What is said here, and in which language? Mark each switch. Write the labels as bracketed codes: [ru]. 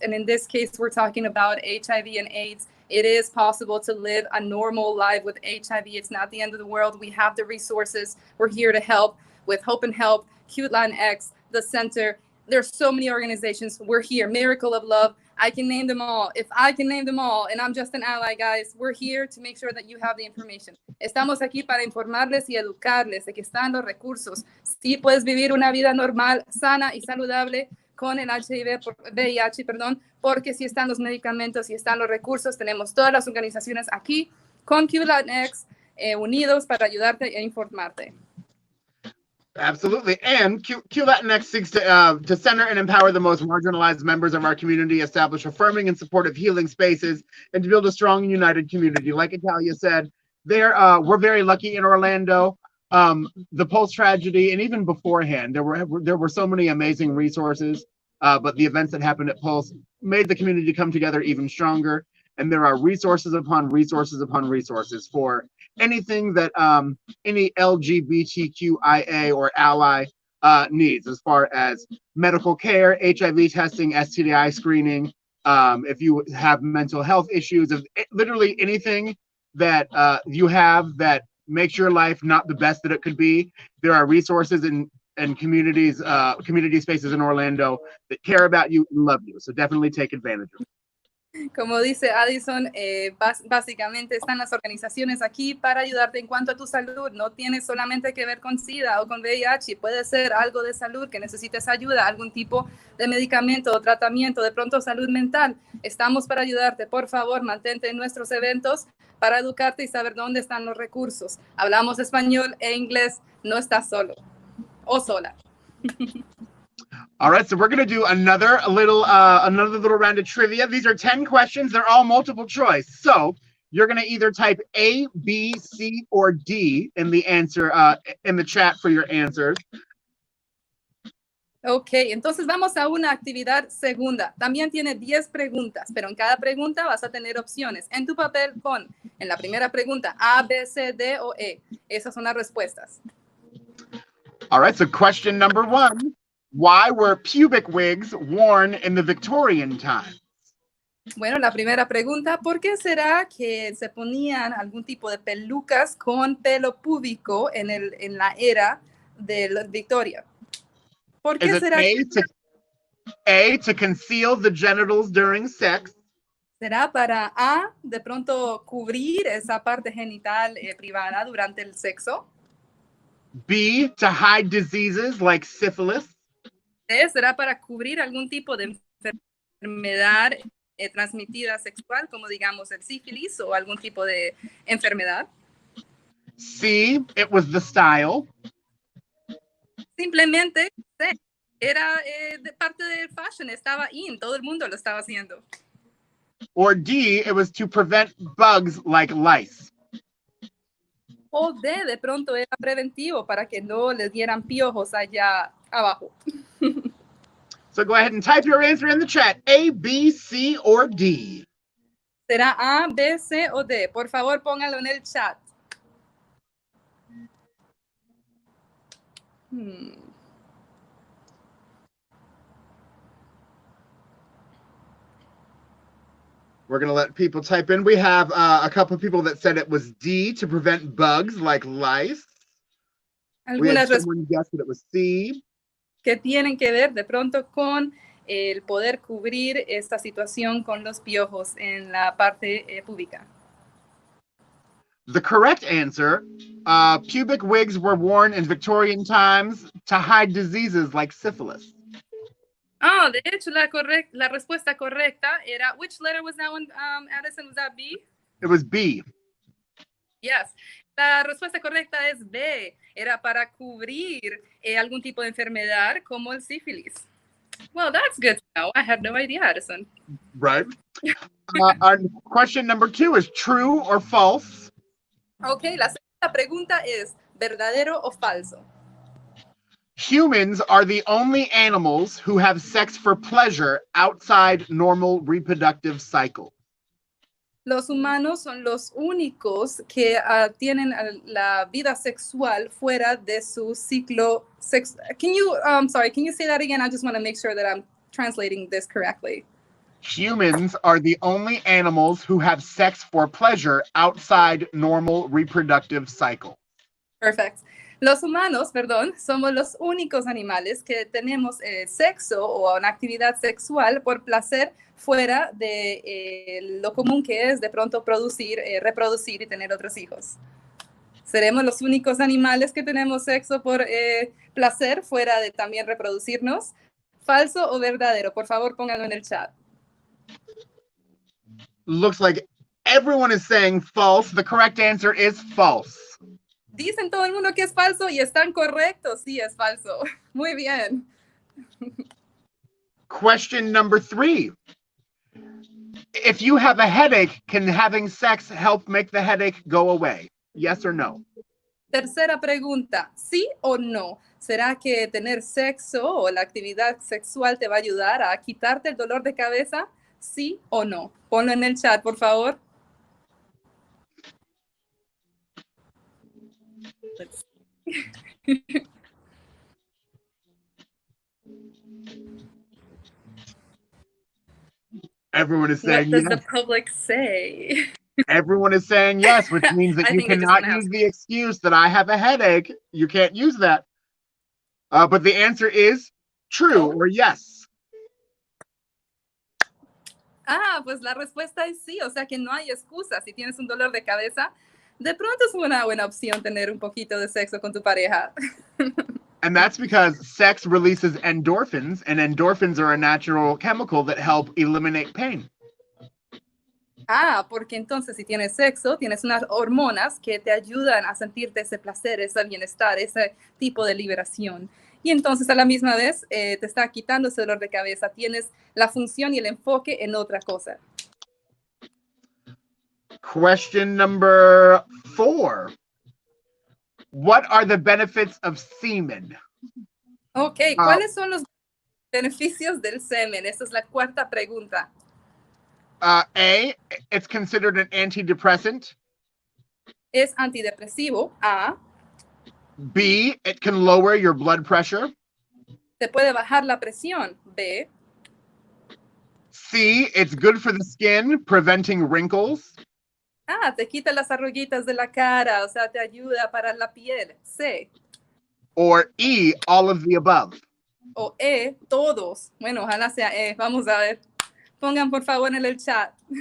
[en] And in this case, we're talking about HIV and AIDS. It is possible to live a normal life with HIV. It's not the end of the world. We have the resources. We're here to help with Hope and Help, Q Latinx, the Center. There's so many organizations. We're here. Miracle of Love. I can name them all. If I can name them all, and I'm just an ally, guys, we're here to make sure that you have the information. [es] Estamos aquí para informarles y educarles de que están los recursos. Sí puedes vivir una vida normal, sana y saludable con el VIH, porque si están los medicamentos, si están los recursos, tenemos todas las organizaciones aquí con Q Latinx unidos para ayudarte e informarte. [en] Absolutely. And Q Latinx seeks to center and empower the most marginalized members of our community, establish affirming and supportive healing spaces, and to build a strong and united community. Like Italia said, we're very lucky in Orlando. The Pulse tragedy, and even beforehand, there were so many amazing resources, but the events that happened at Pulse made the community come together even stronger. And there are resources upon resources upon resources for anything that any LGBTQIA or ally needs, as far as medical care, HIV testing, STI screening, if you have mental health issues, of literally anything that you have that makes your life not the best that it could be. There are resources and communities, community spaces in Orlando that care about you and love you. So definitely take advantage of it. [es] Como dice Addison, básicamente están las organizaciones aquí para ayudarte en cuanto a tu salud. No tienes solamente que ver con SIDA o con VIH, puede ser algo de salud que necesites ayuda, algún tipo de medicamento o tratamiento, de pronto salud mental. Estamos para ayudarte. Por favor, mantente en nuestros eventos para educarte y saber dónde están los recursos. Hablamos español e inglés, no estás solo o sola. [en] All right, so we're going to do another little round of trivia. These are 10 questions. They're all multiple choice. So you're going to either type A, B, C, or D in the answer in the chat for your answers. [es] Ok, entonces vamos a una actividad segunda. También tiene 10 preguntas, pero en cada pregunta vas a tener opciones. En tu papel pon en la primera pregunta A, B, C, D o E. Esas son las respuestas. [en] All right, so question number 1. Why were pubic wigs worn in the Victorian time? [es] Bueno, la primera pregunta, ¿por qué será que se ponían algún tipo de pelucas con pelo púbico en la era de la Victoria? ¿Por qué [en] Is it [es] será? [en] A, to conceal the genitals during sex? [es] ¿Será para A, de pronto cubrir esa parte genital privada durante el sexo? [en] B, to hide diseases like syphilis? [es] C, ¿será para cubrir algún tipo de enfermedad transmitida sexual, como digamos el sífilis o algún tipo de enfermedad? [en] C, it was the style. [es] Simplemente C, era de parte del fashion, estaba in, todo el mundo lo estaba haciendo. [en] Or D, it was to prevent bugs like lice. [es] O D, de pronto era preventivo para que no les dieran piojos allá abajo. [en] So go ahead and type your answer in the chat. A, B, C, or D. [es] ¿Será A, B, C o D? Por favor, pónganlo en el chat. [en] We're going to let people type in. We have a couple of people that said it was D, to prevent bugs like lice. We had someone guess that it was C. [es] Que tienen que ver de pronto con el poder cubrir esta situación con los piojos en la parte pública. [en] The correct answer, pubic wigs were worn in Victorian times to hide diseases like syphilis. [es] Ah, de hecho, la respuesta correcta era, [en] which letter was that one, Addison? Was that B? It was B. Yes. [es] La respuesta correcta es B. Era para cubrir algún tipo de enfermedad como el sífilis. [en] Well, that's good to know. I had no idea, Addison. Right. Our question number 2 is true or false? [es] Okay, la segunda pregunta es, ¿verdadero o falso? [en] Humans are the only animals who have sex for pleasure outside normal reproductive cycle. [es] Los humanos son los únicos que tienen la vida sexual fuera de su ciclo sexual. [en] Can you say that again? I just want to make sure that I'm translating this correctly. Humans are the only animals who have sex for pleasure outside normal reproductive cycle. Perfect. [es] Los humanos, somos los únicos animales que tenemos sexo o una actividad sexual por placer fuera de lo común que es de pronto producir, reproducir y tener otros hijos. ¿Seremos los únicos animales que tenemos sexo por placer fuera de también reproducirnos? ¿Falso o verdadero? Por favor, pónganlo en el chat. [en] Looks like everyone is saying false. The correct answer is false. [es] Dicen todo el mundo que es falso y están correctos. Sí, es falso. Muy bien. [en] Question number 3. If you have a headache, can having sex help make the headache go away? Yes or no? [es] Tercera pregunta, ¿sí o no? ¿Será que tener sexo o la actividad sexual te va a ayudar a quitarte el dolor de cabeza? ¿Sí o no? Ponlo en el chat, por favor. [en] Everyone is saying What yes. does the public say? Everyone is saying yes, which means that you cannot use the excuse that I have a headache. You can't use that. But the answer is true or yes. [es] Ah, pues la respuesta es sí, o sea que no hay excusa. Si tienes un dolor de cabeza, de pronto es una buena opción tener un poquito de sexo con tu pareja. [en] And that's because sex releases endorphins, and endorphins are a natural chemical that help eliminate pain. [es] Ah, porque entonces si tienes sexo, tienes unas hormonas que te ayudan a sentirte ese placer, ese bienestar, ese tipo de liberación. Y entonces a la misma vez te está quitando ese dolor de cabeza. Tienes la función y el enfoque en otra cosa. [en] Question number 4. What are the benefits of semen? [es] Ok, ¿cuáles son los beneficios del semen? Esa es la cuarta pregunta. [en] A, it's considered an antidepressant. [es] Es antidepresivo. A. [en] B, it can lower your blood pressure. [es] Te puede bajar la presión. B. [en] C, it's good for the skin, preventing wrinkles. [es] Ah, te quita las arruguitas de la cara, o sea, te ayuda para la piel. C. [en] Or E, all of the above. [es] O E, todos. Bueno, ojalá sea E. Vamos a ver. Pongan por favor en el chat.